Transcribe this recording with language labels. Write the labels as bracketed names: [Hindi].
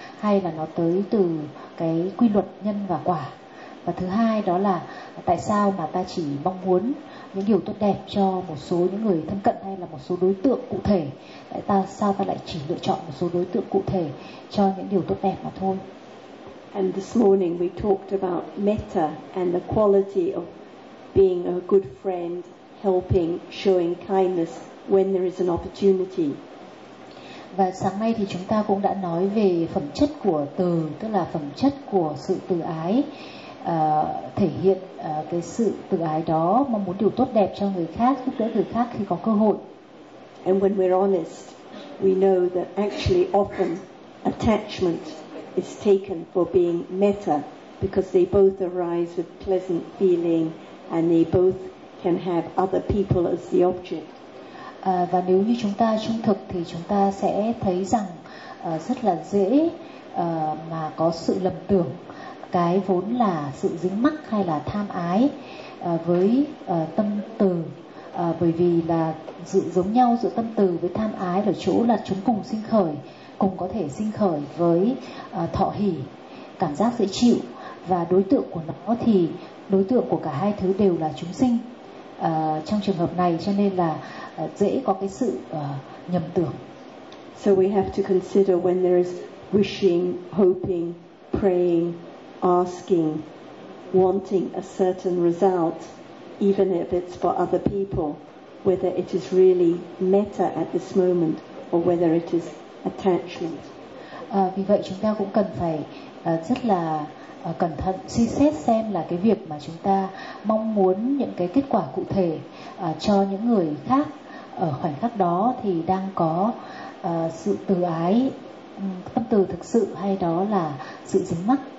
[Vietnamese] Hay là nó tới từ cái quy luật nhân và quả? Và thứ hai đó là tại sao mà ta chỉ mong muốn những điều tốt đẹp cho một số những người thân cận hay là một số đối tượng cụ thể? Tại sao ta lại chỉ lựa chọn một số đối tượng cụ thể cho những điều tốt đẹp mà thôi? [English] And this morning we talked about metta and the quality of being a good friend, helping, showing kindness when there is an opportunity. [Vietnamese] Và sáng nay thì chúng ta cũng đã nói về phẩm chất của từ, tức là phẩm chất của sự từ ái. Thể hiện cái sự từ ái đó, mong muốn điều tốt đẹp cho người khác, giúp đỡ người khác khi có cơ hội. [English] And when we're honest, we know that actually often attachment is taken for being metta, because they both arise with pleasant feeling and they both can have other people as the object. [Vietnamese] Và nếu như chúng ta trung thực thì chúng ta sẽ thấy rằng rất là dễ mà có sự lầm tưởng cái vốn là sự dính mắc hay là tham ái với tâm từ. Bởi vì là sự giống nhau giữa tâm từ với tham ái ở chỗ là chúng cùng sinh khởi, cùng có thể sinh khởi với thọ hỷ, cảm giác dễ chịu. Và đối tượng của nó thì đối tượng của cả hai thứ đều là chúng sinh. Trong trường hợp này cho nên là dễ có cái sự nhầm tưởng. [English] So we have to consider when there is wishing, hoping, praying, asking, wanting a certain result, even if it's for other people, whether it is really metta at this moment or whether it is attachment. [Vietnamese] Vì vậy chúng ta cũng cần phải rất là cẩn thận suy xét xem là cái việc mà chúng ta mong muốn những cái kết quả cụ thể cho những người khác ở khoảnh khắc đó thì đang có sự từ ái, tâm từ thực sự hay đó là sự dính mắc.